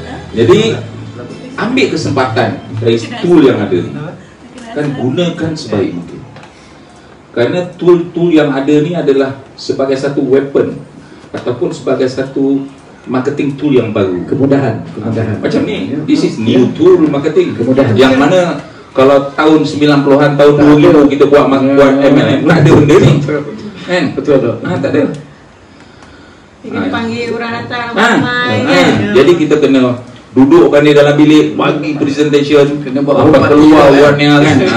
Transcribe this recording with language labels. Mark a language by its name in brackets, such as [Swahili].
[Malay] Jadi ambil kesempatan dari tool yang ada ni, kan gunakan sebaik mungkin. Kerana tool-tool yang ada ni adalah sebagai satu weapon ataupun sebagai satu marketing tool yang baru. Kemudahan. Macam ni, [English] this is new tool marketing. [Malay] Kemudahan. Yang mana kalau tahun 90-an, tahun 2000 kita buat MLM, tak ada benda ni. Kan? Betul. Tak ada. Kita panggil orang datang ramai kan. Jadi kita kena dudukkan dia dalam bilik, bagi presentation, kena buat apa keluar buatnya kan.